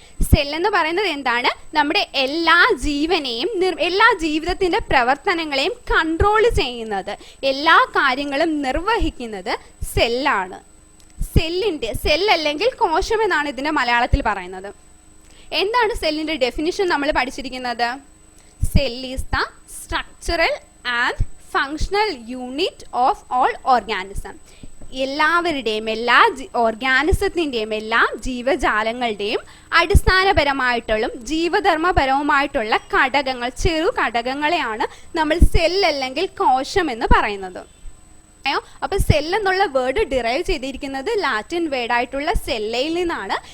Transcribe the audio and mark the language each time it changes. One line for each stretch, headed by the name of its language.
Malayalam: Cell എന്ന് പറയുന്നത് എന്താണ്? നമ്മുടെ എല്ലാ ജീവനെയും എല്ലാ ജീവിതത്തിന്റെ പ്രവർത്തനങ്ങളെയും കൺട്രോൾ ചെയ്യുന്നത്, എല്ലാ കാര്യങ്ങളും നിർവഹിക്കുന്നത് സെല്ലാണ്. സെൽ അല്ലെങ്കിൽ കോശം എന്നാണ് ഇതിന്റെ മലയാളത്തിൽ പറയുന്നത്. എന്താണ് സെല്ലിന്റെ ഡെഫിനിഷൻ നമ്മൾ പഠിച്ചിരിക്കുന്നത്?
English: Cell is the structural and functional unit of all organism.
Malayalam: എല്ലാവരുടെയും എല്ലാ ഓർഗാനിസത്തിൻ്റെയും എല്ലാ ജീവജാലങ്ങളുടെയും അടിസ്ഥാനപരമായിട്ടുള്ള ജീവധർമ്മപരവുമായിട്ടുള്ള ഘടകങ്ങൾ, ചെറു ഘടകങ്ങളെയാണ് നമ്മൾ സെൽ അല്ലെങ്കിൽ കോശം എന്ന് പറയുന്നത്. അപ്പൊ സെൽ എന്നുള്ള വേർഡ് ഡിറൈവ് ചെയ്തിരിക്കുന്നത് ലാറ്റിൻ വേർഡ് ആയിട്ടുള്ള സെല്ലയിൽ നിന്നാണ്.